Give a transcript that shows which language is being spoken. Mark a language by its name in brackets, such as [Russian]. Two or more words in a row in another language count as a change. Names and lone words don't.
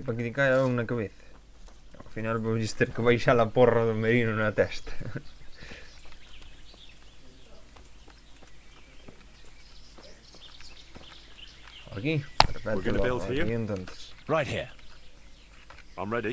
[Galician] Para que te caia un na cabeza? Ao final vou ter que baixar a porra do merino na testa. Aquí, perfecto. [English] We're gonna build here? [Galician] Entonces. [English] Right here. I'm ready.